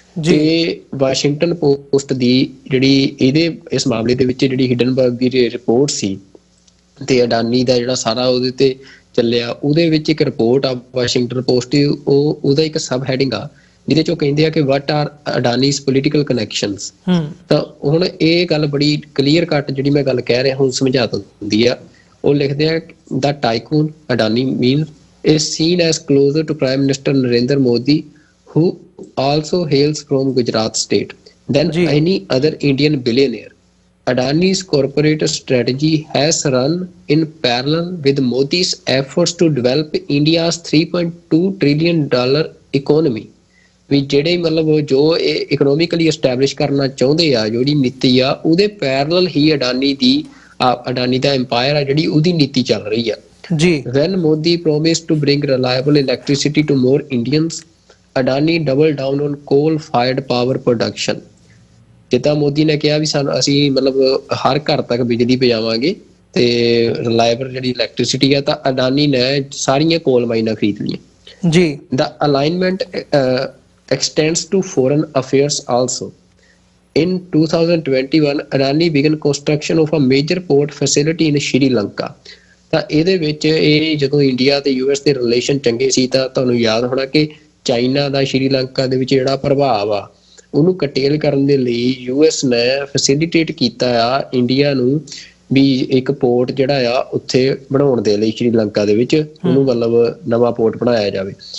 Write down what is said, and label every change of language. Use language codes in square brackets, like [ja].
[pa] ਤੇ Washington post ਦੀ ਜਿਹੜੀ ਇਸ ਮਾਮਲੇ ਦੇ ਵਿੱਚ ਜਿਹੜੀ ਹਿੰਡਨਬਰਗ ਦੀ ਰਿਪੋਰਟ ਸੀ ਤੇ ਅਡਾਨੀ ਦਾ ਜਿਹੜਾ ਸਾਰਾ ਉਹਦੇ ਤੇ ਚੱਲਿਆ, ਉਹਦੇ ਵਿੱਚ ਇੱਕ ਰਿਪੋਰਟ ਆ ਵਾਸ਼ਿੰਗਟਨ ਪੋਸਟ ਦੀ, ਉਹਦਾ ਇੱਕ ਸਬ ਹੈਡਿੰਗ ਆ ਜਿਹਦੇ ਚ ਉਹ ਕਹਿੰਦੇ ਆ ਕਿ [en] What are Adani's political connections. [pa] ਤਾਂ ਹੁਣ ਇਹ ਗੱਲ ਬੜੀ ਕਲੀਅਰ ਕੱਟ ਜਿਹੜੀ ਮੈਂ ਗੱਲ ਕਹਿ ਰਿਹਾ ਹੁਣ ਸਮਝਾ ਦਿੰਦੀ ਆ। ਉਹ ਲਿਖਦੇ ਆ [en] The tycoon Adani mean is seen as closer to Prime Minister Narendra Modi, who also hails from Gujarat state, than any other Indian billionaire. Adani's corporate strategy has run in parallel with Modi's efforts to develop India's $3.2 trillion economy. [pa] ਵੀ ਜਿਹੜੇ ਮਤਲਬ ਜੋ ਇਹ economically establish ਕਰਨਾ ਚਾਹੁੰਦੇ ਆ, ਜਿਹੜੀ ਨੀਤੀ ਆ ਉਹਦੇ ਪੈਰਲਲ ਹੀ ਅਡਾਨੀ ਦਾ ਐਮਪਾਇਰ ਆ ਜਿਹੜੀ ਉਹਦੀ ਨੀਤੀ ਚੱਲ ਰਹੀ ਆ ਜੀ। [en] When Modi promised to bring reliable electricity to more Indians, Adani doubled down on coal-fired power production. [pa] ਜਿੱਦਾਂ ਮੋਦੀ ਨੇ ਕਿਹਾ ਵੀ ਅਸੀਂ ਮਤਲਬ ਹਰ ਘਰ ਤੱਕ ਬਿਜਲੀ ਪਹੁੰਚਾਵਾਂਗੇ ਤੇ ਰਿਲਾਇਬਲ ਜਿਹੜੀ ਇਲੈਕਟ੍ਰਿਸਿਟੀ ਆ, ਤਾਂ ਅਡਾਨੀ ਨੇ ਸਾਰੀਆਂ ਕੋਲ ਮਾਈਨਾਂ ਖਰੀਦ ਲਈਆਂ ਜੀ। [en] The alignment extends to foreign affairs also. In 2021, Adani began construction of a major port facility in Sri Lanka. [pa] ਤਾਂ ਇਹਦੇ ਵਿੱਚ ਇਹ ਜਦੋਂ ਇੰਡੀਆ ਤੇ ਯੂਐਸ ਦੇ ਰਿਲੇਸ਼ਨ ਚੰਗੇ ਸੀ ਤਾਂ ਤੁਹਾਨੂੰ ਯਾਦ ਹੋਣਾ ਕਿ ਚਾਈਨਾ ਦਾ ਸ਼੍ਰੀਲੰਕਾ ਦੇ ਵਿੱਚ ਜਿਹੜਾ ਪ੍ਰਭਾਵ ਆ ਉਹਨੂੰ ਕਟੇਲ ਕਰਨ ਦੇ ਲਈ ਯੂਐਸ ਨੇ ਫੈਸਿਲਿਟੇਟ ਕੀਤਾ ਆ ਇੰਡੀਆ ਨੂੰ ਵੀ ਇੱਕ ਪੋਰਟ ਜਿਹੜਾ ਆ ਉੱਥੇ ਬਣਾਉਣ ਦੇ ਲਈ ਸ਼੍ਰੀਲੰਕਾ ਦੇ ਵਿੱਚ ਉਹਨੂੰ ਮਤਲਬ ਨਵਾਂ ਪੋਰਟ ਬਣਾਇਆ ਜਾਵੇ।